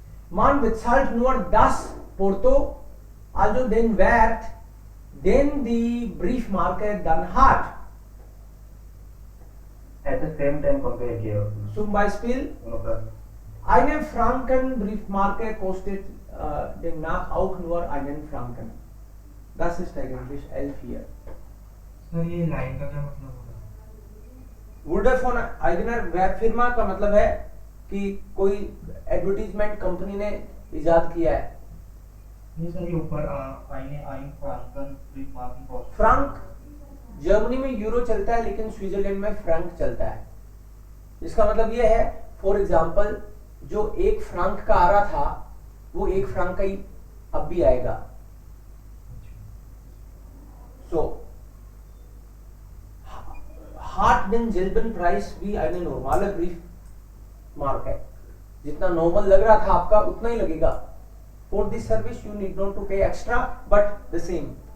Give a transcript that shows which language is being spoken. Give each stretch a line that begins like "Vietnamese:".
German: Man bezahlt nur das Porto, also den Wert, den die Briefmarke dann hat.
English: At the same time compare
Hindi: किया उसने.
German: Zum Beispiel, eine Franken Briefmarke kostet demnach auch nur einen Franken. Das ist eigentlich 11 hier.
Hindi: Sir ये line का क्या मतलब होगा?
German: वुडर फोन आइगनर वेब फिर्मा
Hindi: का मतलब है कि कोई एडवर्टीजमेंट कंपनी ने इजाद किया है. ये सर ये ऊपर
German: आइन फ्रांकन ब्रीफमार्कन कॉस्ट.
Hindi: फ्रांक जर्मनी में यूरो चलता है, लेकिन स्विट्जरलैंड में फ्रैंक चलता है. इसका मतलब यह है,
English: for example,
Hindi: जो 1 फ्रांक का आ रहा था वो 1 फ्रांक का ही अब भी आएगा.
German: So hat denselben Preis wie eine normale Briefmarke.
Hindi: Mark है, जितना नॉर्मल लग रहा था आपका उतना ही लगेगा.
English: For this service you need not to pay extra but the same.